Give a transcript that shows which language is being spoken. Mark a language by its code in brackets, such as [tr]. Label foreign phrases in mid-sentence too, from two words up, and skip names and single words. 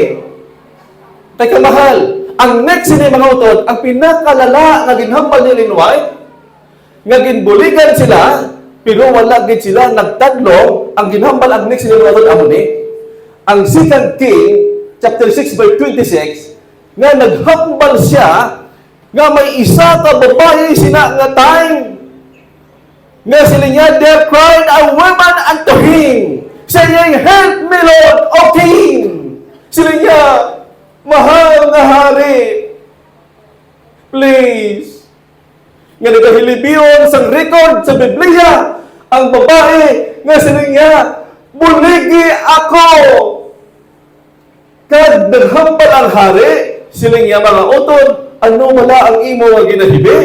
[hil] Kaya kamahal, ang next ni mga utod, ang pinakalala na ginhambal ni Ellen White, nga ginbuligan sila, pero wala gid sila nagtadlong, ang ginhambal ang next ni mga utod amo ni. Ang 2 King, [en] chapter 6, verse 26, [hil] nga naghambal siya, nga may isa ka babae sina nga time, nga sila niya, [en] there cried a woman unto him, saying, help me, Lord, O King. [hil] Sila niya, mahal na hari, please. Nga nagahilibiyon sa record sa Biblia, ang babae nga sila niya, buligi ako. Kad naghambal ang hari, sila niya mga utod, ano wala ang imo nga ginahibi?